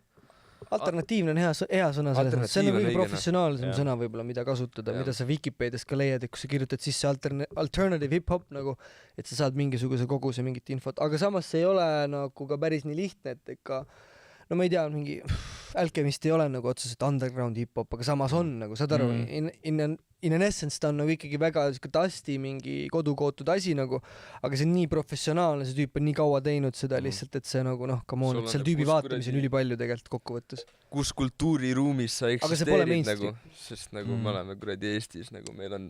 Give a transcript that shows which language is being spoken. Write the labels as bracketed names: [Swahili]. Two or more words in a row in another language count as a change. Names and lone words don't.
[Estonian] Alternatiivne on hea sõna selles mõttes, see on kõige professionaalsem sõna võib-olla, mida kasutada, mida sa Wikipedias ka leiad, et kui sa kirjutad sisse alternative hip-hop nagu, et sa saad mingisuguse koguse mingit infot, aga samas see ei ole nagu ka päris nii lihtne, et ikka ma ei tea, mingi Alchemist ei ole nagu otseselt [English] underground hip-hop, [Estonian] aga samas on nagu, saad aru, [English] in an essence [Estonian] ta on nagu ikkagi väga dusty mingi kodukootud asi nagu, aga see on nii professionaalne, see tüüp on nii kaua teinud seda lihtsalt, et see nagu [English] come on, [Estonian] et seal tüübi vaatamisi on ülipalju tegelikult kokkuvõttes. Kus kultuuriruumis sa eksisteerid nagu, sest nagu me oleme kuradi Eestis, nagu meil on